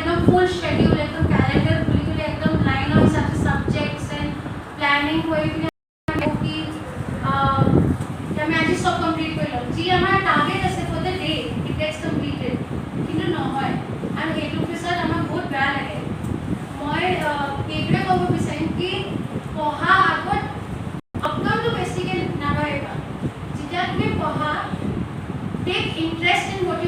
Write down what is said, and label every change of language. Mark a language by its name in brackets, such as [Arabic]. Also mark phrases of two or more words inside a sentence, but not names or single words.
[Hindi] फुल शेड्यूल एकदम कैलेंडर खुली खुली एकदम लाइन और सब सब्जेक्ट्स एंड प्लानिंग हुई कि আমি আজি সব কমপ্লিট কৰিলোঁ যি আমাৰ টাৰ্গেট আছে [English] for the day it gets completed [Hindi] কিন্তু নহয় [Assamese] আৰু সেইটো পিছত আমাৰ বহুত বেয়া লাগে মই এইটোৱে ক'ব বিচাৰিম কি পঢ়া আগত অকণমানটো বেছিকৈ নাভাবিবা যেতিয়া তুমি পঢ়া [English] take interest in what